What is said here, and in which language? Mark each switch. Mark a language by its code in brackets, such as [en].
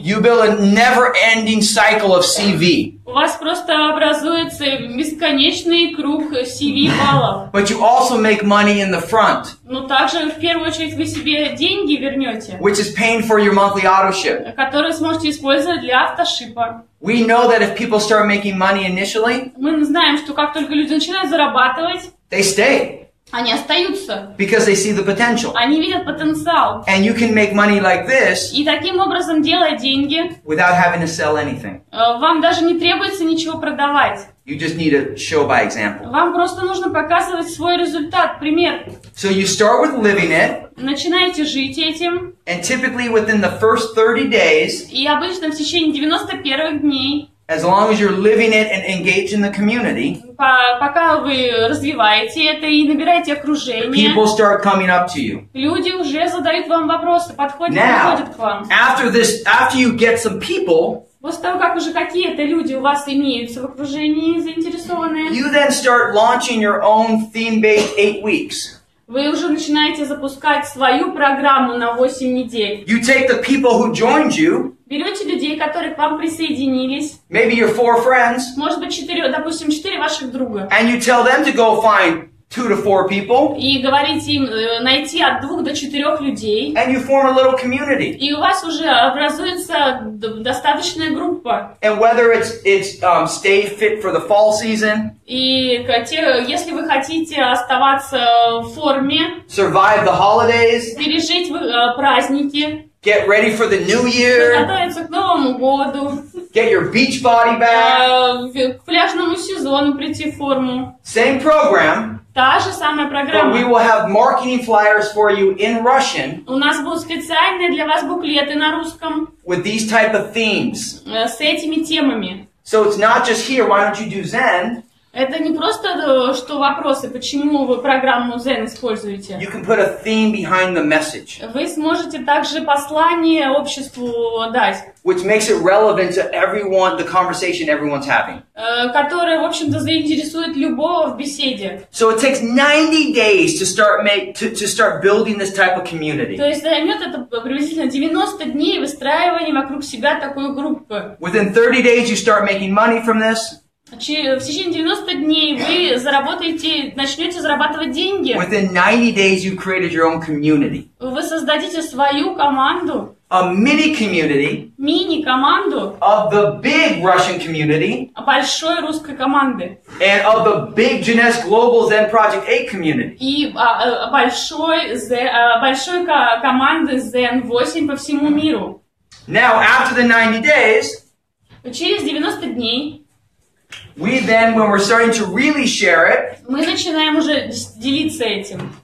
[en] you build a never-ending cycle of CV. [ru] У вас просто образуется бесконечный круг CV-баллов. [en] But you also make money in the front. [ru] Но также, в первую очередь, вы себе деньги вернете, [en] which is paying for your monthly auto ship. [ru] которые сможете использовать для автошипа. [en] We know that if people start making money initially, [ru] мы знаем, что как только люди начинают зарабатывать, [en] they stay. [ru] Они остаются. [en] Because they see the potential. [ru] Они видят потенциал. [en] And you can make money like this [ru] И таким образом, делая деньги, [en] without having to sell anything. [ru] Вам даже не требуется ничего продавать. [en] You just need to show by example. [ru] Вам просто нужно показывать свой результат, пример. [en] So you start with living it. [ru] Начинаете жить этим. [en] And typically within the first 30 days, [ru] и обычно в течение 90 первых дней, [en] as long as you're living it and engaged in the community, [ru] пока вы развиваете это и набираете окружение, [en] people start coming up to you. [ru] Люди уже задают вам вопросы, подходят к вам. [en] After you get some people, [ru] после того, как уже какие-то люди у вас имеются в окружении заинтересованные, [en] you then start launching your own theme-based 8 weeks. [ru] Вы уже начинаете запускать свою программу на 8 недель. [en] You take the people who joined you. [ru] Берете людей, которые к вам присоединились. [en] Maybe your 4 friends. [ru] Может быть, 4 ваших друга. [en] And you tell them to go find 2 to 4 people. [ru] И говорите им найти от 2 до 4 людей. [en] And you form a little community. [ru] И у вас уже образуется достаточная группа. [en] And whether it's stay fit for the fall season. [ru] И если вы хотите оставаться в форме, [en] survive the holidays, [ru] пережить праздники, [en] get ready for the new year, [ru] готовиться к Новому году, [en] get your beach body back, [ru] к пляжному сезону прийти в форму. [en] Same program. [ru] Та же самая программа. [en] But we will have marketing flyers for you in Russian. [ru] У нас будут специальные для вас буклеты на русском. [en] With these type of themes. [ru] С этими темами. [en] So it's not just here. Why don't you do ZEN? [ru] Это не просто что вопросы, почему вы программу ZEN используете. [en] You can put a theme behind the message. [ru] Вы сможете также послание обществу дать. [en] Which makes it relevant to everyone, the conversation everyone's having. [ru] Которое, в общем-то, заинтересует любого в беседе. [en] So it takes 90 days to start building this type of community. [ru] То есть займет это приблизительно 90 дней выстраивания вокруг себя такой группы. [en] Within 30 days you start making money from this. [ru] В течение 90 дней вы начнете зарабатывать деньги. [en] Within 90 days you created your own community. [ru] Вы создадите свою команду. [en] A mini community. [ru] Мини-команду. [en] Of the big Russian community. [ru] Большой русской команды. [en] And of the big Jeunesse Global ZEN Project8 community. [ru] И большой команды ZEN 8 по всему миру. [en] Now, after the 90 days, [ru] через 90 дней, [en] we then, when we're starting to really share it, [ru] мы начинаем уже делиться этим.